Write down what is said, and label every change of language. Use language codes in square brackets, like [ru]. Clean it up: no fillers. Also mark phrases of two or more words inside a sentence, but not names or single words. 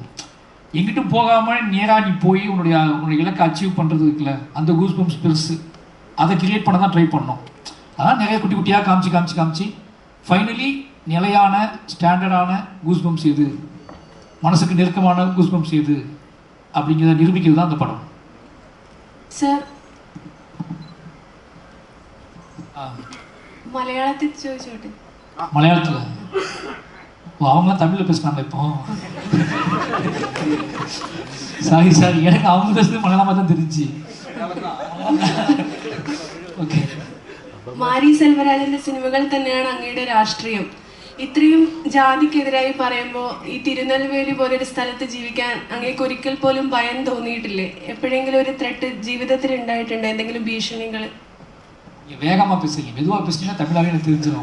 [ta] எங்கிட்ட போகாமல் நேராக நீ போய் உன்னுடைய இலக்கை அச்சீவ் பண்ணுறது இருக்குல்ல, அந்த [en] goose bumps [ta] பெருசு. அதை கிரியேட் பண்ண தான் ட்ரை பண்ணோம். அதான் நிறைய குட்டி குட்டியாக காமிச்சு ஃபைனலி நிலையான ஸ்டாண்டர்டான [en] goose bumps [ta] எது, மனசுக்கு நெருக்கமான [en] goose bumps [ta] எது அப்படிங்கிறத நிரூபிக்கிறது தான் அந்த படம். [ml] சார் മലയാളത്തിൽ ചോദിച്ചോട്ടെ. [ta] மலையாளத்தில் அவங்களாம் தமிழில் பேசுனாங்க இப்போ. சாரி எனக்கு அவங்க பேசுறது மலையாளமாக தான் தெரிஞ்சு. [ml] ഓക്കെ. മാരി സെൽവരാജന്റെ സിനിമകൾ തന്നെയാണ് അങ്ങയുടെ രാഷ്ട്രീയം. ഇത്രയും ജാതിക്കെതിരായി പറയുമ്പോൾ ഈ തിരുനെൽവേലി പോലൊരു സ്ഥലത്ത് ജീവിക്കാൻ അങ്ങേക്ക് ഒരിക്കൽ പോലും ഭയം തോന്നിയിട്ടില്ലേ? എപ്പോഴെങ്കിലും ഒരു ത്രെട്ട് ജീവിതത്തിൽ ഉണ്ടായിട്ടുണ്ട്, എന്തെങ്കിലും ഭീഷണികൾ? [ta] வேகமாக பேசுறீங்க, மெதுவாக பேசுனீங்கன்னா தமிழாவே எனக்கு தெரிஞ்சிடும்.